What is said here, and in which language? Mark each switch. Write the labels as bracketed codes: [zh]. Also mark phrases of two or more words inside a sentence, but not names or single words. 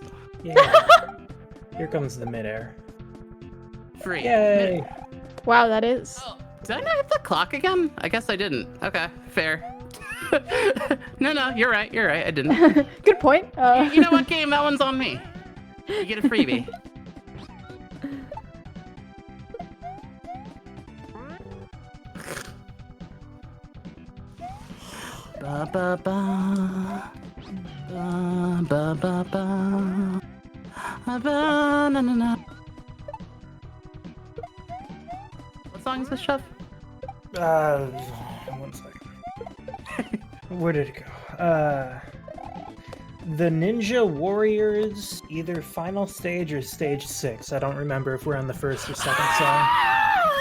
[en] Yeah. Here comes the midair. Free. Yay! Wow, that is. Oh, did I not hit the clock again? I guess I didn't. Okay, fair. No, you're right, I didn't. Good point. You know what, game? That one's on me. You get a freebie. Ba ba ba. Ba ba ba ba. Ba na na na. What song is this, Chef? One second. Where did it go? The Ninja Warriors, either final stage or stage 6. I don't remember if we're on the first or second song.